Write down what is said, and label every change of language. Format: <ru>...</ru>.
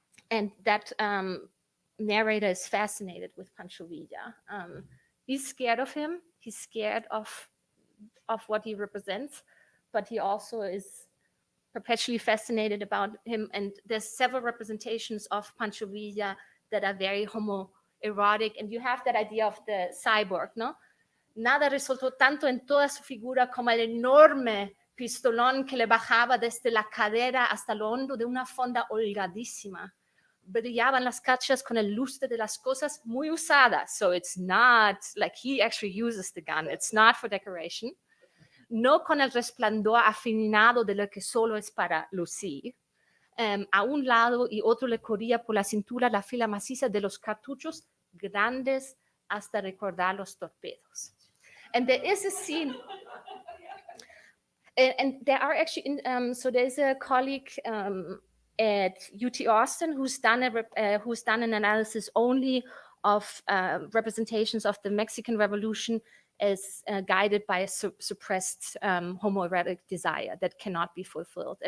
<en>And that narrator is fascinated with Pancho Villa. He's scared of him. He's scared of what he represents, but he also is perpetually fascinated about him. And there's several representations of Pancho Villa that are very homoerotic. And you have that idea of the cyborg, ¿no?</en> <es>Nada resultó tanto en toda su figura como el enorme pistolón que le bajaba desde la cadera hasta lo hondo de una fonda holgadísima. Brillaban las cachas con el lustre de las cosas muy usadas.</es> <en>So it's not like he actually uses the gun. It's not for decoration.</en> <es>No con el resplandor afinado de lo que solo es para lucir. A un lado y otro le corría por la cintura la fila maciza de los cartuchos grandes hasta recordar los torpedos.</es> <en>And there is a scene, and there are actually, so there's a colleague at UT Austin who's done an analysis only of representations of the Mexican Revolution as guided by a suppressed homoerotic desire that cannot be fulfilled.</en>